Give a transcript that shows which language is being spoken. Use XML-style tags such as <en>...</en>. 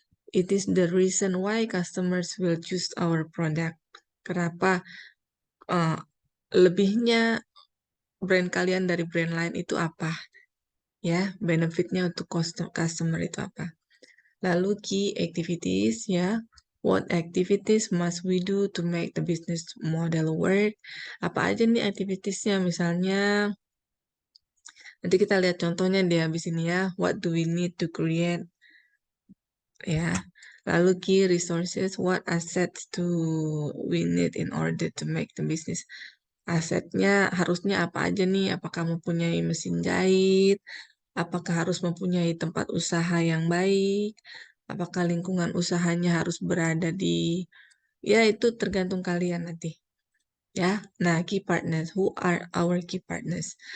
<en>It is the reason why customers will choose our product.</en> <id>Kenapa lebihnya brand kalian dari brand lain itu apa? Ya, benefitnya untuk customer itu apa? Lalu key activities ya.</id> <en>What activities must we do to make the business model work?</en> <id>Apa aja nih activitiesnya? Misalnya, nanti kita lihat contohnya di habis ini ya.</id> <en>What do we need to create? Ya. Lalu key resources, what assets do we need in order to make the business?</en> <id>Asetnya harusnya apa aja nih? Apakah mempunyai mesin jahit? Apakah harus mempunyai tempat usaha yang baik? Apakah lingkungan usahanya harus berada di, ya itu tergantung kalian nanti.</id> <en>Ya, nah key partners, who are our key partners?</en>